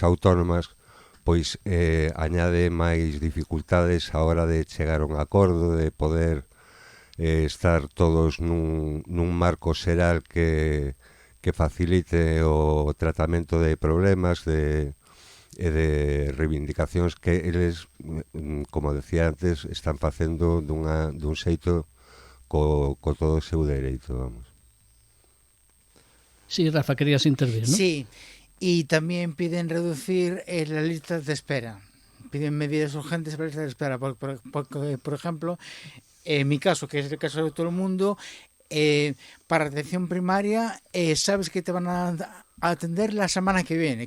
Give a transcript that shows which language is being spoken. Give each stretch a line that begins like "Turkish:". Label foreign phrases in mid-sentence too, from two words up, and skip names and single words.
Galician: autónomas pois añade máis dificultades a hora de chegar a un acordo, de poder estar todos nun marco xeral que facilite o tratamento de problemas e de reivindicacións que eles, como decía antes, están facendo dun xeito co todo o seu dereito, vamos. Sí, Rafa, querías intervir, ¿no?
Spanish: Sí, y también piden reducir las listas de espera. Piden medidas urgentes para las listas de espera. Porque, por ejemplo, en mi caso, que es el caso de todo el mundo, para atención primaria, sabes que te van a atender la semana que viene.